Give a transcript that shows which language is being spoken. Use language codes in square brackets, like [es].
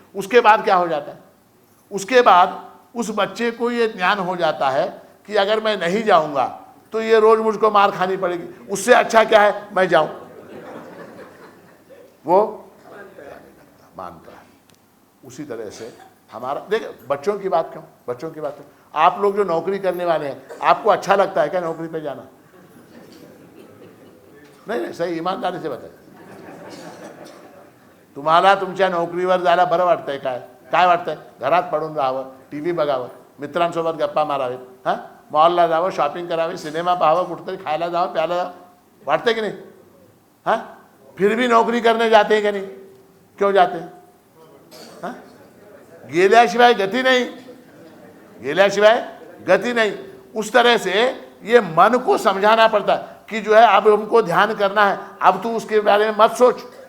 [hi] उसके बाद क्या हो जाता है? उसके बाद उस बच्चे को ये ज्ञान हो जाता है कि अगर मैं नहीं जाऊंगा तो ये रोज मुझको मार खानी पड़ेगी, उससे अच्छा क्या है मैं जाऊं। वो मानता है। उसी तरह से हमारा, देखिए, बच्चों की बात क्यों, बच्चों की बात क्यों? आप लोग जो नौकरी करने वाले हैं, आपको अच्छा लगता है क्या नौकरी पे जाना? नाही, सही ईमानदारी से बताए, [mr] तुम्हाला तुमच्या नोकरीवर जायला बरं वाटतंय काय? काय वाटतंय? घरात पडून राहावं, टीव्ही बघावं, मित्रांसोबत गप्पा मारावेत, हां, मॉलला जावं, शॉपिंग करावी, सिनेमा पाहावं, कुठेतरी खायला जावं, प्यायला जावं, वाटतंय की नाही? [hi] हां, फिर भी नौकरी करने जाते हैं कि नहीं? क्यों जाते हैं? हां, [mr] गेल्याशिवाय [hi] गति नहीं, गेल्याशिवाय गति नहीं। उस तरह से ये मन को समझाना पड़ता है कि जो है अब हमको ध्यान करना है, अब तू उसके बारे में मत सोच।